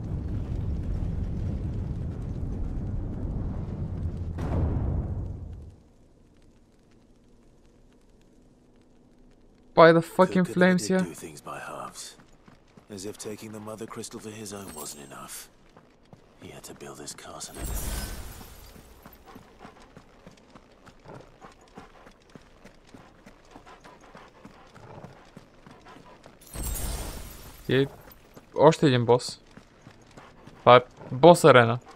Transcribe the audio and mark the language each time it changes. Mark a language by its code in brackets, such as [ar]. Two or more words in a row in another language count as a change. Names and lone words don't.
[en] By the fucking flames here. Do things by halves. As if taking the mother crystal for his own wasn't enough. He had to build his castle in it. [bg] И още един бос. Това е бос арена.